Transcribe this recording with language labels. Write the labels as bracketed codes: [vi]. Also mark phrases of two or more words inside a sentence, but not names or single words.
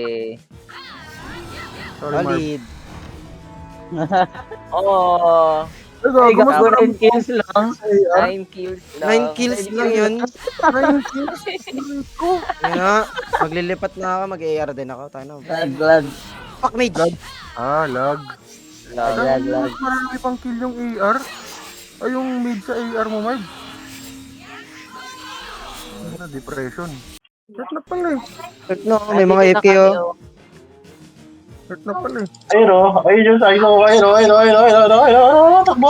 [tl] Sorry Marv. Solid. Oh. Ay, gago. gago. Mas 9 kills lang. 9 kills lang. 9 kills lang yun. 9 kills. Yun nga. Maglilipat na ako. Mag-AR din ako. Tayo na. Lag. [en] Fuck mage. [tl] Ah, lag. Lag. Marami pang kill yung AR. Ay, yung mid sa AR mo, Marv. Ano, depression. Hurt na pala eh. No, may mga AP oh. Hurt na pala eh. Ayun o. Ayun yung sa'yo. Ayun. Takbo!